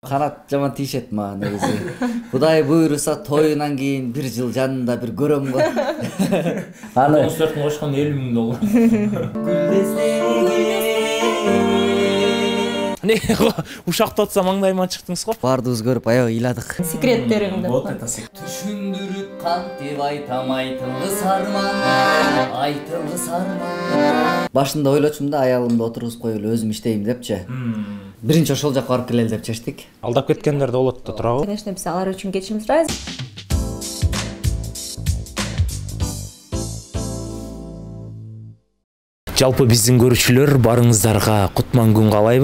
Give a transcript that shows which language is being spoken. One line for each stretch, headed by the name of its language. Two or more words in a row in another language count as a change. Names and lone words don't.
Kyrgyz: Канат жаман тийишет мага негизи. Кудай буйруса тоюнан кийин бир жыл жанында бир көрөм го. Аны концертин кошкон 50 000 доллар. Не, ушакта отса маңдайыма чыктыңыз го. Бардыбыз көрүп аябай ыйладык. Секреттериңди.
Russian: Вот это секрет.
Kyrgyz: Түшүндүрүп кантип айтам айтылгыс арман, айтылгыс арман. Башында ойлочумун да аялымды отургузуп коюп эле өзүм иштейм депчи. Биринчи ошол жакка барып келели деп чечтик. Алдап кеткендер да болот да турабы? Конечно, биз алар үчүн кечирим сурайбыз. Жалпы биздин көрүүчүлөр барыңыздарга кутман күн каалайбыз.